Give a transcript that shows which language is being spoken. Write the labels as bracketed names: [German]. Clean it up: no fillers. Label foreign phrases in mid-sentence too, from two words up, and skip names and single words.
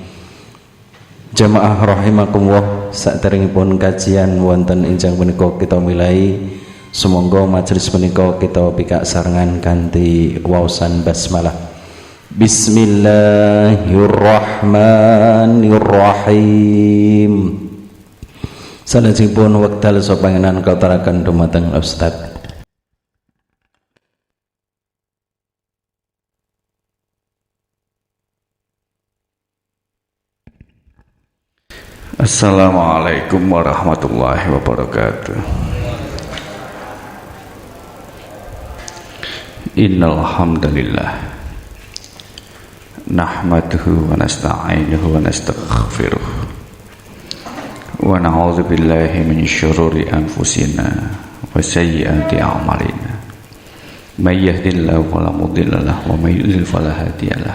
[Javanese] Jamaah rahimakumullah, saderengipun kajian wonten enjang punika kita milai, sumangga majelis punika kita pikak sarengan kanthi waosan basmalah. [Arabic] بسم الله الرحمن الرحيم. [Javanese] Salajengipun wekdal sapangenan kataraken dumateng Ustaz. [Arabic] السلام عليكم ورحمة الله وبركاته. إن الحمد لله نحمده ونستعينه ونستغفره ونعوذ بالله من شرور أنفسنا وسيئات أعمالنا من يهده الله فلا مضل له ومن يضلل فلا هادي له.